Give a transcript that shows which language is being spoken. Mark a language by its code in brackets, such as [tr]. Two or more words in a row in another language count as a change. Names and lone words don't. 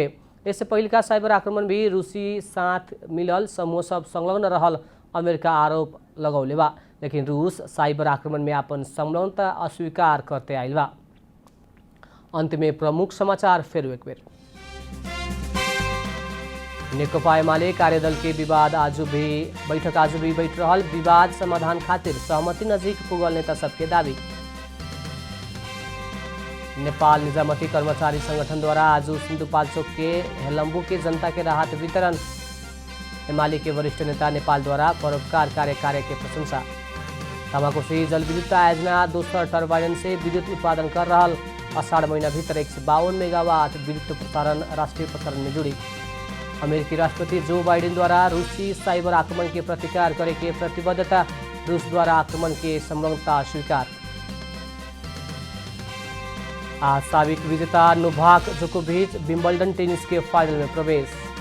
[bho] इससे पहले का साइबर आक्रमण भी रूसी साथ मिलल समूह सब संलग्न रहल अमेरिका आरोप लगौले बा, लेकिन रूस साइबर आक्रमण में अपन संलग्नता अस्वीकार करते आइल बा। अंत में प्रमुख समाचार फिर एक बेर। नेकपा एमाले कार्यदल के विवाद बैठक आज भी बैठ रहल। विवाद समाधान खातिर सहमति नजीक पुगल नेता सबके दावी। नेपाल निजामती कर्मचारी संगठन द्वारा आज सिन्धुपाल्चोक के हेलम्बू के जनता के राहत वितरण। एमाले के वरिष्ठ नेता नेपाल द्वारा परोपकार कार्य के प्रशंसा। तामाकोसी जलविद्युत आयोजना दोसर टर्बाइन से विद्युत उत्पादन कर रहल। आषाढ़ महीना भीतर 152 मेगावाट विद्युत प्रसारण राष्ट्रीय प्रसारण में जुड़ी। अमेरिकी राष्ट्रपति जो बाइडेन द्वारा रूसी साइबर आक्रमण के प्रतिकार करे के प्रतिबद्धता। रूस द्वारा आक्रमण के संलग्नता स्वीकार। आज साबिक विजेता नोवाक जोकोविच विंबलडन टेनिस के फाइनल में प्रवेश।